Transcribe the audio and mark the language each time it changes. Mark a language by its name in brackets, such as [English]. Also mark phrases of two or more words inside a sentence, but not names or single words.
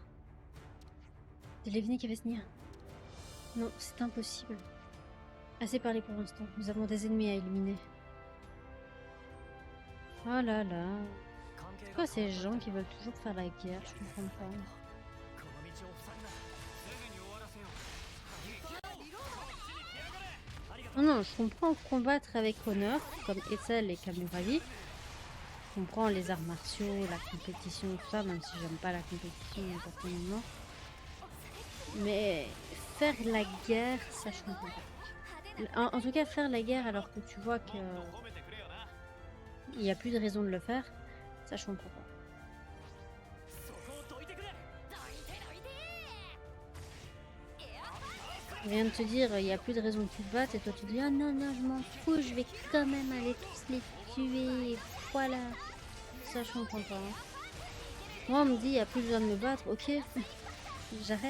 [French] De Levnik et Vesnir. Non, c'est impossible. Assez parlé pour l'instant. Nous avons des ennemis à éliminer. Oh là là. C'est quoi ces gens qui veulent toujours faire la guerre? Je comprends pas. [Japanese] この道を塞ぐな。すぐに終わらせよう。 [French] Non, non, je comprends combattre avec honneur, comme Ethel et Kamuravi. Je comprends les arts martiaux, la compétition, tout ça, même si j'aime pas la compétition personnellement. Mais faire la guerre, ça je comprends pas. En tout cas, faire la guerre alors que tu vois que il n'y a plus de raison de le faire, ça je comprends pas. [Japanese] そこをどいてくれ。 [French] Je viens de te dire, il n'y a plus de raison que tu te battes, et toi tu dis, ah non, non, je m'en fous, je vais quand même aller tous les tuer, voilà. Ça je comprends pas. Hein. Moi on me dit, il n'y a plus besoin de me battre, ok, j'arrête.